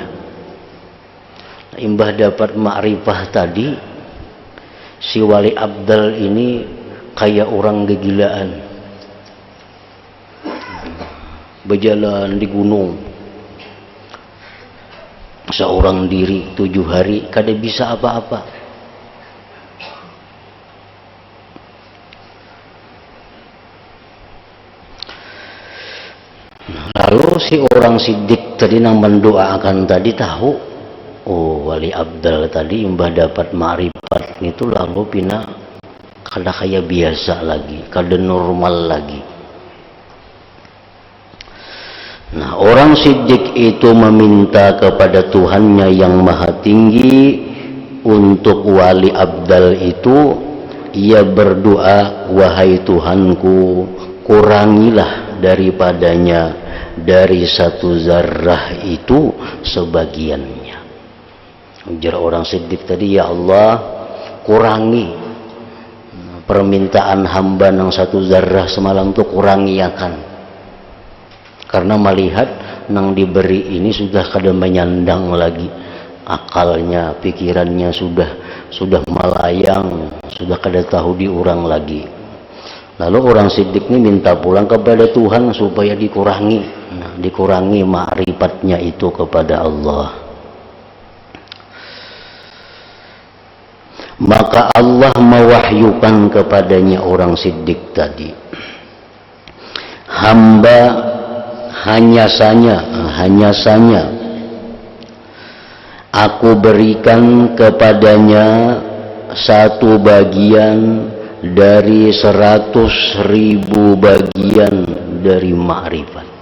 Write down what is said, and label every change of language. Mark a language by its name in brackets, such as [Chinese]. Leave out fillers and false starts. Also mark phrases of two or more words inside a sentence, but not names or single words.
[Banjar] Imbah dapat ma'rifah tadi, si wali abdal ini kayak orang kegilaan, berjalan di gunung seorang diri 7 hari kada bisa apa-apa. [Indonesian] Lalu si orang siddiq tadi yang mendoakan tadi tahu, [Banjar] oh wali abdal tadi imbah dapat ma'rifat itu lalu pina kada kayak biasa lagi, kada normal lagi. [Indonesian] Nah, orang siddiq itu meminta kepada Tuhannya yang maha tinggi untuk wali abdal itu. Ia berdoa, wahai Tuhanku, kurangilah daripadanya dari 1 zarrah itu sebagiannya. [Banjar] Ujar orang siddiq tadi, [Arabic] يا الله [Banjar] kurangi permintaan hamba yang 1 zarrah semalam itu, kurangi akan. Karena melihat nang diberi ini sudah kada menyandang lagi akalnya, pikirannya sudah melayang, sudah kada tahu diurang lagi. Lalu orang siddiq ini minta pulang kepada Tuhan supaya dikurangi, dikurangi ma'rifatnya itu kepada Allah. [Indonesian] Maka Allah mewahyukan kepadanya orang siddiq tadi, hamba hanya saja aku berikan kepadanya 1 bagian dari 100.000 bagian dari ma'rifat.